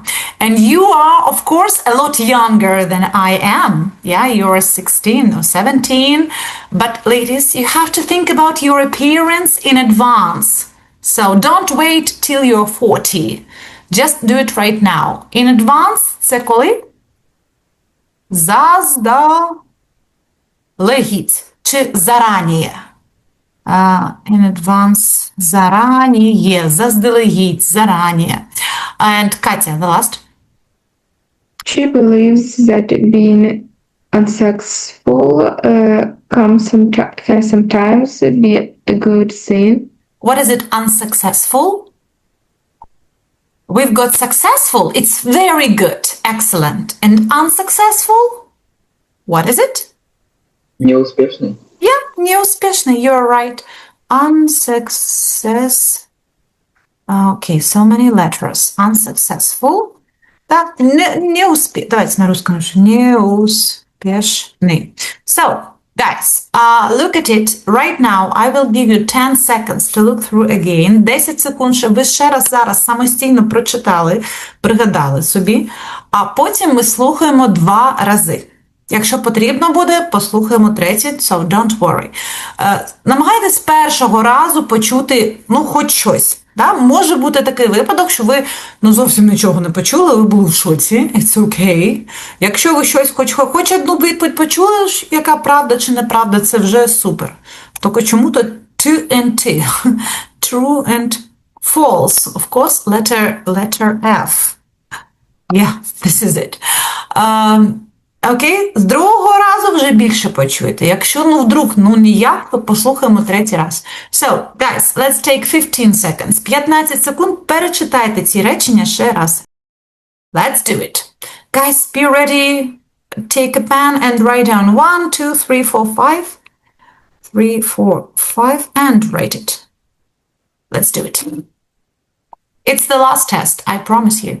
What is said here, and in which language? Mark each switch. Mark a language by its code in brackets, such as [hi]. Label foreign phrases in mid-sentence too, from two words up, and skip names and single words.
[en] And you are, of course, a lot younger than I am. Yeah, you're 16 or 17. But, ladies, you have to think about your appearance in advance. So don't wait till you're 40. Just do it right now. In advance, [uk] це коли? Заздалегідь чи зараніє? [en] In advance, [uk] зараніє, заздалегідь, зараніє. [en] And Katya, the last. She believes that being unsuccessful can sometimes be a good thing. What is it, unsuccessful? We've got successful, it's very good, excellent. And unsuccessful? What is it? [ru] Неуспешный. [en] Yeah, неуспешный, you're right. Unsuccess. Okay, so many letters. Unsuccessful. [ru] Да, давайте на русском напишу. Неуспешный. [en] So, guys, look at it. Right now, I will give you 10 seconds to look through again. [uk] 10 секунд, щоб ви ще раз зараз самостійно прочитали, пригадали собі, а потім ми слухаємо 2 рази. Якщо потрібно буде, послухаємо 3, [en] so don't worry. [uk] Намагайтесь з першого разу почути, хоч щось. Да? Може бути такий випадок, що ви зовсім нічого не почули, ви були в шоці, [en] it's okay. [uk] Якщо ви щось хоч одну відповідь почули, яка правда чи неправда, це вже супер. Тільки чому-то [en] to and t. True and false. Of course, letter F. Yeah, this is it. [uk] Окей? З другого разу вже більше почуєте. Якщо, вдруг, ніяк, то послухаємо 3 раз. [en] So, guys, let's take 15 seconds. [uk] 15 секунд, перечитайте ці речення ще раз. [en] Let's do it. Guys, be ready. Take a pen and write down 1, 2, 3, 4, 5. 3, 4, 5, and write it. Let's do it. It's the last test, I promise you.